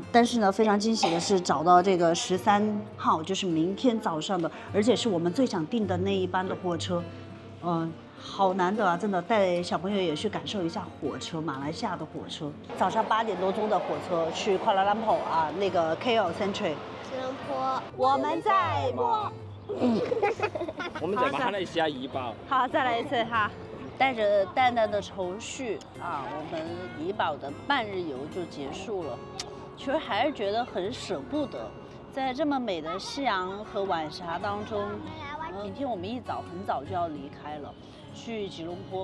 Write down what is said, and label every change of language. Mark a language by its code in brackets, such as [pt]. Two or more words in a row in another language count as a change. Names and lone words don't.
[zh] 但是呢，非常驚喜的是找到這個13號，就是明天早上的，而且是我們最想訂的那一班的火車。好難得啊，真的帶小朋友也去感受一下火車，馬來西亞的火車。早上8點多鐘的火車去瓜拉蘭普啊，那個 KL Sentry。我們在播，我們在馬來西亞怡保。好，再來一次哈，帶着淡淡的愁緒啊，我們怡保的半日遊就結束了。其實還是覺得很捨不得，在這麼美的夕陽和晚霞當中，明天我們一早很早就要離開了，去吉隆坡。